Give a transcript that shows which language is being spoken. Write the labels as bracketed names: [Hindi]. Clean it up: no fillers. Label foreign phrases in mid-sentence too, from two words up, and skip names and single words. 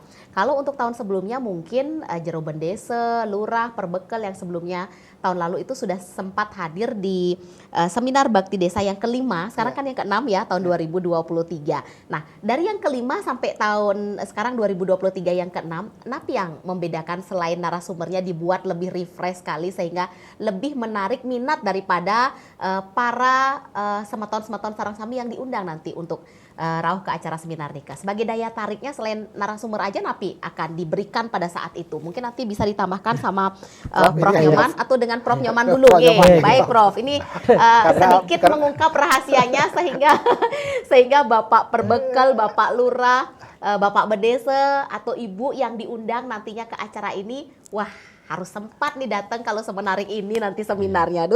[Indonesian] Kalau untuk tahun sebelumnya mungkin Jero Bendese, Lurah, Perbekel yang sebelumnya tahun lalu itu sudah sempat hadir di seminar Bakti Desa yang kelima, sekarang kan yang ke-6 ya tahun 2023. Nah dari yang kelima sampai tahun sekarang 2023 yang ke-6, apa yang membedakan selain narasumbernya dibuat lebih refresh sekali sehingga lebih menarik minat daripada para semeton-semeton Sarangsami yang diundang nanti untuk rauh ke acara seminar nikah. Sebagai daya tariknya selain narasumber aja napi akan diberikan pada saat itu. Mungkin nanti bisa ditambahkan sama Prof. Nyoman atau dengan Prof. Nyoman dulu. Baik Prof, ini sedikit mengungkap rahasianya sehingga Bapak Perbekel, Bapak Lurah, Bapak Bedese atau Ibu yang diundang nantinya ke acara ini, wah harus sempat nih datang kalau semenarik ini nanti seminarnya.